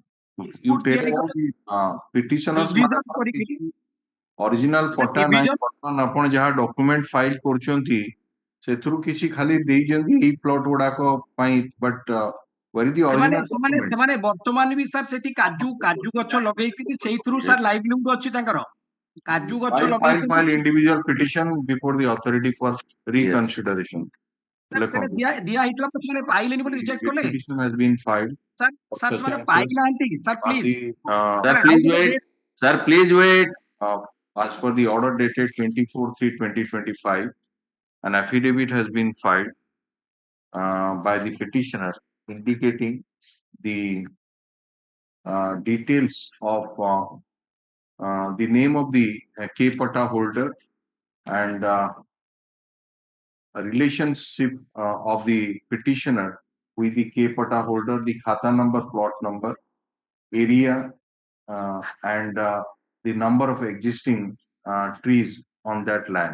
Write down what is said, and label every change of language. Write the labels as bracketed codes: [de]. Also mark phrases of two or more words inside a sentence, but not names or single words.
[or] ଅରିଜିନାଲ ପଟ୍ଟା ନାହିଁ ବର୍ତ୍ତମାନ ଆପଣ ଯାହା [en] document file [or] କରୁଛନ୍ତି ସେଥିରୁ କିଛି ଖାଲି ଦେଇଛନ୍ତି ଏଇ ପ୍ଲଟ ଗୁଡାକ ପାଇଁ ବଟ୍ ସେମାନେ ବର୍ତ୍ତମାନ ବି ସାର୍ ସେଠି କାଜୁ ଗଛ ଲଗେଇକି ସେଇଥିରୁ ସାର୍ ଲାଇଭଲିହୁଡ ଅଛି ତାଙ୍କର। କାଜୁ ଗଛ [en] file individual petition before the authority for reconsideration. [or] ଦିଆ ହେଇଥିଲା ସେମାନେ ପାଇଲେନି ବୋଲି ରିଜେକ୍ଟ କଲେ। [en] Petition has been filed. [or] ସାର୍ ସେମାନେ ପାଇନାହାନ୍ତି ସାର୍ ପ୍ଲିଜ। [en] Sir, please wait. As per the order dated 24/3/2025, an affidavit has been filed by the petitioner indicating the details of the name of the K-Pata holder and a relationship of the petitioner with the K-Pata holder, the khata number, plot number, area, and the number of existing trees on that land.